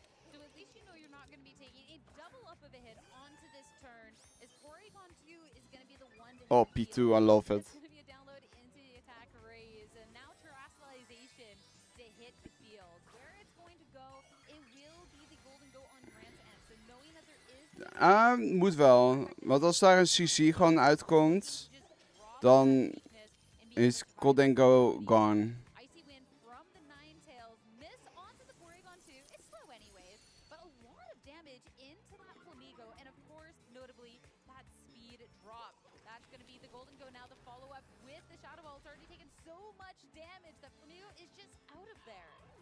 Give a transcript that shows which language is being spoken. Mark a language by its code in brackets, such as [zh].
[en] So at least you know you're not going to be taking a double up of a hit onto this turn, as Porygon 2 is going to be the one to Oh, hit the P2, I love it. It's going to be a download into the attack raise, and now Terastallization to hit the field. Where it's going to go, it will be the Golden Go on Grant's end. So knowing that there is... [nl] Moet wel. Want als daar een CC gewoon uitkomt, dan is Golden Go gone. [en] Icy Wind from the Ninetales, miss onto the Porygon 2. It's slow anyways, but a lot of damage into that Flamigo, and of course, notably, that speed drop. That's going to be the Golden Go now, the follow-up with the Shadow Ball. It's already taken so much damage that Flamigo is just out of there.